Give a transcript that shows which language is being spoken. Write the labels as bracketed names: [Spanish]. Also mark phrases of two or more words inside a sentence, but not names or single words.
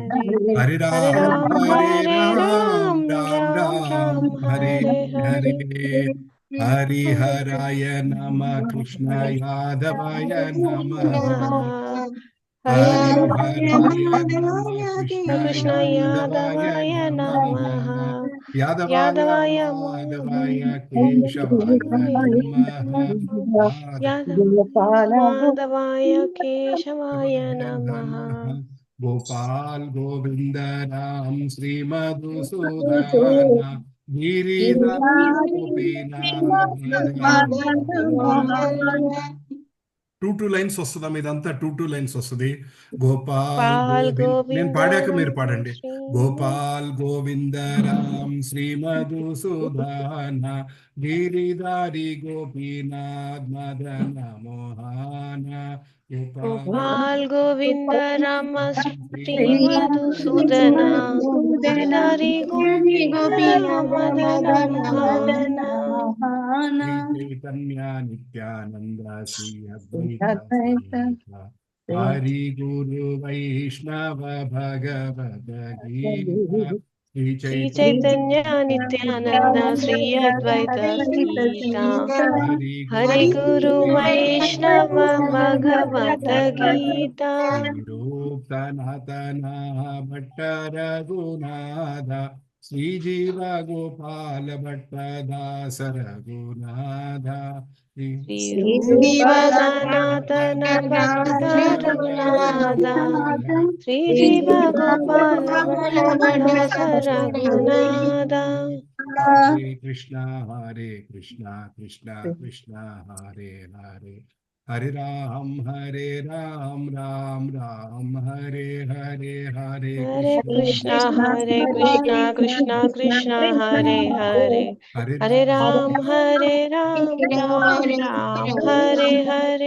[Sanskrit] हरे हरे हरे राम हरे राम राम राम राम राम राम हरे हरे हरे हरे हरे हरिहराय नमः कृष्ण यादवाय नमः नमः हरे हरिहराय नमः कृष्ण कृष्ण यादवाय यादवाय नमः नमः यादवाय यादवाय माधवाय केशवाय नमः यादव माधवाय केशवाय यादवाय नमः नमः गोपाल गोविंद राम श्री मधुसूदन गिरिधर गोपीनाथ मदन [English] two lines [Telugu] వస్తుందా మీదంతా [English] two lines [Telugu] వస్తుంది గోపాల్ పాల్ గోవింద్ నేను గోవింద పాడాక మీరు రామ పాడండి శ్రీ [Sanskrit] గోపాల్ గోవింద రామ్ శ్రీ మధుసూదన గిరిధారి గోపీనాథ్ మదన మోహన గోపాల్ గోపాల్ గోవింద రామ శ్రీ శ్రీ మధుసూదన మధుసూదన గిరిధారి గోపీనాథ మదన మోహన श्री चैतन्य नित्यानंद श्री अद्वैत समेत हरि गुरु वैष्णव भगवद गीता श्री శ్రీ चैतन्य చైతన్య నిత్యానంద శ్రీ అద్వైత గీత हरि హరి गुरु గురు వైష్ణవ భగవత గీత श्री रूप सनातन भट्ट रघुनाथ श्री जीव गोपाल भट्ट दास रघुनाथ శ్రీ రూప సనాతన భక్త రఘునాథ శ్రీ జీవ గోపాల భట్ట దాస రఘునాథ हरे कृष्णा कृष्णा कृष्णा हरे हरे हरे राम राम राम हरे हरे हरे कृष्णा कृष्णा कृष्णा हरे हरे हरे राम राम राम हरे हरे